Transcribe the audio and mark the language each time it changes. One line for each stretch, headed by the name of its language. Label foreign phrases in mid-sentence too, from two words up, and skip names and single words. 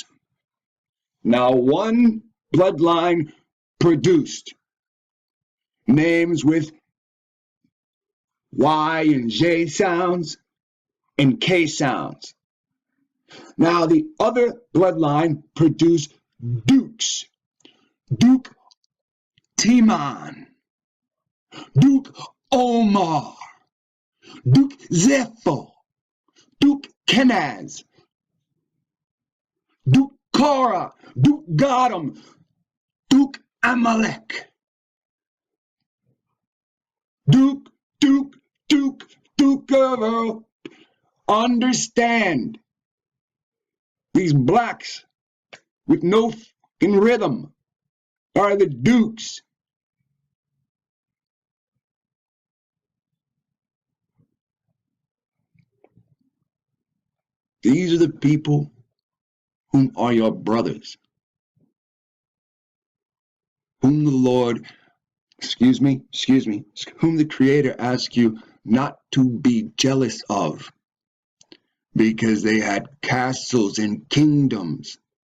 English: Now one bloodline produced names with Y and J sounds and K sounds. Now the other bloodline produced dukes. Duke Timon, Duke Omar, Duke Zepho, Duke Kenaz, Duke Korah, Duke Godam, Duke Amalek. Duke of Earl. Understand, these blacks with no fucking rhythm are the dukes. These are the people whom are your brothers, whom the Lord, whom the Creator asks you not to be jealous of, because they had castles and kingdoms.